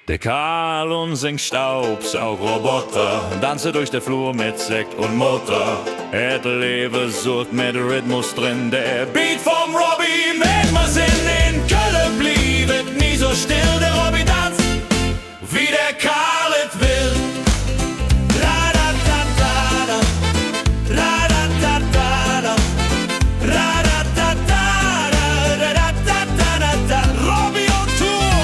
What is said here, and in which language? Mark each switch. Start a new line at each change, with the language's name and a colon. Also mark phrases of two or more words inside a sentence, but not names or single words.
German: Der Karl und sein Staubsaugroboter tanzen durch den Flur mit Sekt und Mutter.
Colognian: Et Leben sucht mit Rhythmus drin, der Beat vom Robbie mit ma Sinn. In Köln bliebet nie so still, der Robbie tanzt, wie der Karl et will. Ra-da-da-da-da, ra-da-da-da-da, ra-da-da-da-da, ra-da-da-da-da, Robbie
English: on Tour.